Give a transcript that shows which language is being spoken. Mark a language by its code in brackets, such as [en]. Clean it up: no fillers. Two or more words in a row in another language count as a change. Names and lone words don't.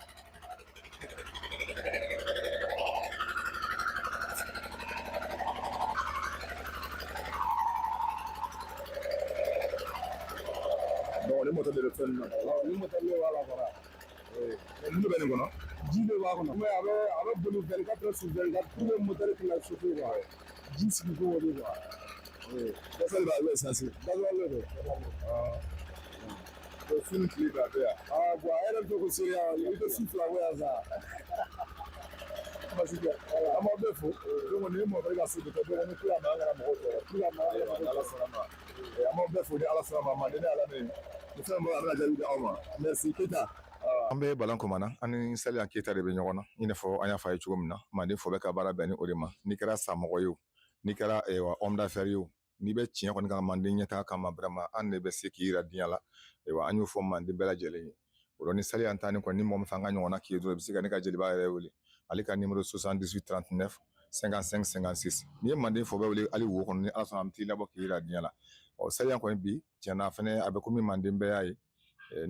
[bm] donc ni moteur de bɛ fɛn ninnu na ni moteur de b'a la fara ninnu bɛ nin kɔnɔ ji de b'a kɔnɔ mais a bɛ boli [fr] 24 heures sur 24 pour que [bm] moteur kana chauffer quoi ji sigi ko o de quoi gasoil b'a bɛ essence gasoil de don fini tile b'a bɛ yan bon a yɛrɛ bɛ to ko seereya i tɛ si fila ko yan sa parce que an b'aw bɛɛ fo donc ni mɔgɔ ka se de tɛ donc ni kila ma an kana mɔgɔw tɔɔrɔ kila ma an kana ala sɔnna ma an b'aw bɛɛ fo ni ala sɔnna ma manden ni ala ne ni fɛn min an bɛna jaabi di aw ma merci Keta an bɛ balan komana an ni Saliya Keta de bɛ ɲɔgɔn na i n'a fɔ an y'a fɔ a ye cogo min na manden fɔ bɛ ka baara bɛn ni o de ma n'i kɛra samɔgɔ ye o n'i kɛra [fr] homme d'affaires [bm] ye o n'i bɛ tiɲɛ kɔni kan manden ɲɛtaga kama vraiment an de bɛ se k'i yira diɲɛ la ayiwa an y'o fɔ manden bɛɛ lajɛlen ye o la ni Saliya ta ni kɔni ni mɔgɔ min fɛ an ka ɲɔgɔnna k'i ye dɔrɔn i bɛ se ka ne ka jeliba yɛrɛ wele ale ka numéro 78 39 55 56 n'i ye manden fɔ bɛɛ wele hali wo kɔnɔ ni ala sɔnna an bɛ t'i labɔ k'i yira diɲɛ la Saliya kɔni bi tiɲɛna fɛnɛ a bɛ komi manden bɛɛ y'a ye ni